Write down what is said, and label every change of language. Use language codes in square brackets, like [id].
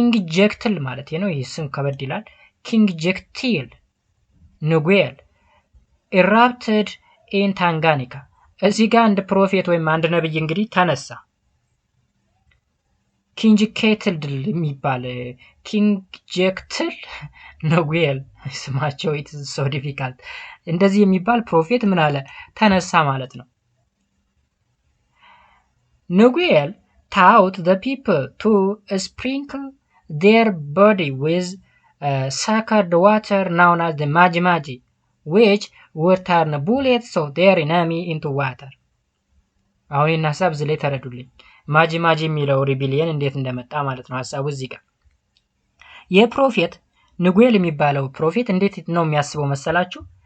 [am] ጀክትል ማለት ነው። ይህ ስም ከበድ ይላል። king ጀክቲል ንጉኤል erupted in ታንጋኒካ። እዚህ ጋር አንድ ፕሮፌት ወይም አንድ ነብይ እንግዲህ ተነሳ። ኪንግ ኬትል የሚባል ኪንግ ጀክትል ንጉኤል ስማቸው [en] ኢትስ ሶ ዲፊካልት [am] እንደዚህ የሚባል ፕሮፌት ምን አለ? ተነሳ ማለት ነው። [en] ንጉኤል taught the people to sprinkle their body with sacred water known as the maji which would turn bullets of their enemy into water. [am] አሁን ይህን ሀሳብ እዚህ ላይ ተረዱልኝ። ማጂ ማጂ የሚለው ሪቢሊየን እንዴት እንደመጣ ማለት ነው ሀሳቡ እዚህ ጋር። ይህ ፕሮፌት ንጉኤል የሚባለው ፕሮፌት እንዴት ነው የሚያስበው መሰላችሁ?